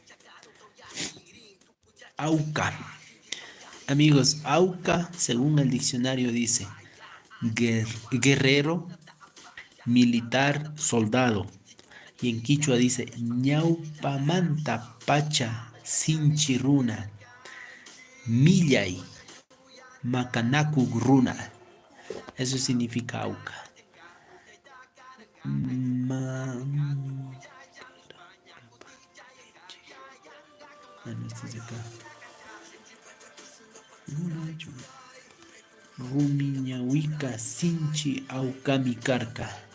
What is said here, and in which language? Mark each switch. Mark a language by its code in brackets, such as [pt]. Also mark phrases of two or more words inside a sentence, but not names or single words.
[es] Auca. Amigos, Auca, según el diccionario, dice guerrero, militar, soldado. Y en quichua dice [qu] ñaupamanta pacha sinchiruna, millay, macanacu runa. [es] Eso significa Auca. Ma- no, este es de acá. [qu] Rumiñahuica, Sinchi, Aucamicarca.